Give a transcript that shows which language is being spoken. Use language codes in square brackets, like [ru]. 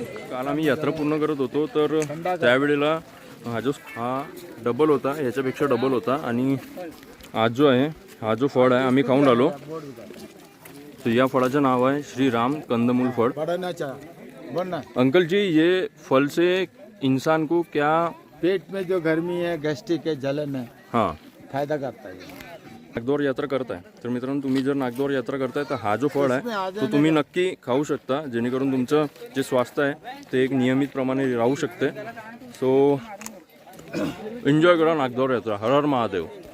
[mr] काल आम्ही यात्रा पूर्ण करत होतो तर त्यावेळेला हा डबल होता, याच्यापेक्षा डबल होता. आणि आज जो आहे हा जो फळ आहे आम्ही खाऊन राहिलो. तर या फळाचं नाव आहे श्रीराम कंदमूल फळ. [hi] अंकल जी ये फल से इंसान को क्या पेट में जो गर्मी है, गैस्ट्रिक है, जलन है, हाँ फायदा करता है. [mr] नागद्वार यात्रा करताय तर मित्रांनो तुम्ही जर नागद्वार यात्रा करताय तर हा जो फळ आहे तो तुम्ही नक्की खाऊ शकता, जेणेकरून तुमचं जे स्वास्थ्य आहे ते एक नियमित प्रमाणे राहू शकते. सो एन्जॉय करा नागद्वार यात्रा. हर हर महादेव.